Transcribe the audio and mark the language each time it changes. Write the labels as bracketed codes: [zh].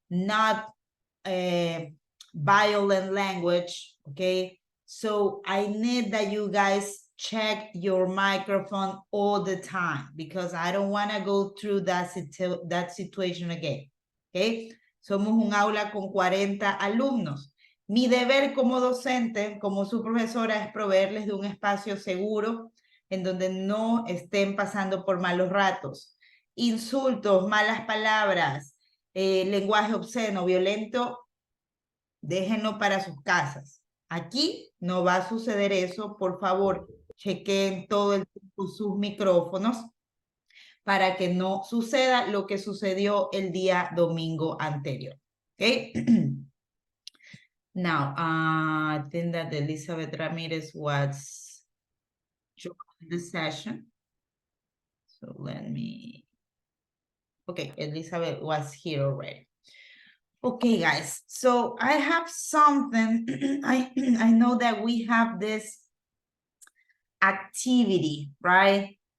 [en] Not violent language, okay? So I need that you guys check your microphone all the time because I don't want to go through that situation again, okay? [es] Somos un aula con 40 alumnos. Mi deber como docente, como su profesora, es proveerles de un espacio seguro en donde no estén pasando por malos ratos. Insultos, malas palabras, lenguaje obsceno, violento, déjenlo para sus casas. Aquí no va a suceder eso. Por favor, chequen todo el tiempo sus micrófonos para que no suceda lo que sucedió el día domingo anterior. ¿Ok? [en] Now, I think that Elizabeth Ramirez was joining the session. So let me... Okay, Elizabeth was here already. Okay, guys, so I have something, I know that we have this activity, right?